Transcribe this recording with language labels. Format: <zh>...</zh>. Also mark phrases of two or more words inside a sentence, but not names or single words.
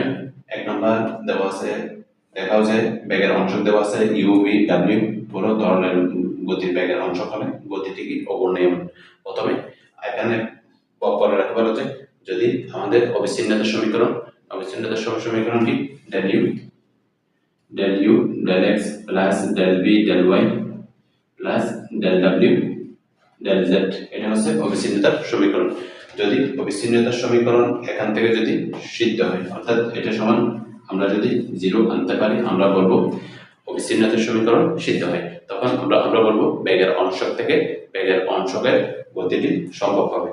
<bn>1 নম্বর দেওয়া আছে, দেখাও যে বেগের অঞ্চল দেওয়া আছে ইউ ভি ডাব্লিউ, পুরো তরলের গতির বেগের অঞ্চল হলে গতিটি কি অঘূর্ণায়মান। প্রথমে এখানে পরে রাখতে পারো যে যদি আমাদের অবিচ্ছিন্নতার সমীকরণ কি del u del x প্লাস del v del y প্লাস del w del z, এটা হচ্ছে অবিচ্ছিন্নতার সমীকরণ। যদি অবিচ্ছিন্নতার সমীকরণ এখান থেকে যদি সিদ্ধ হয়, অর্থাৎ এটা সমান আমরা যদি 0 আনতে পারি, আমরা বলবো অবিচ্ছিন্নতার সমীকরণ সিদ্ধ হয়। তখন আমরা বলবো বেগের অংশক থেকে বেগের অংশকের গতিটি সম্ভব হবে।</bn>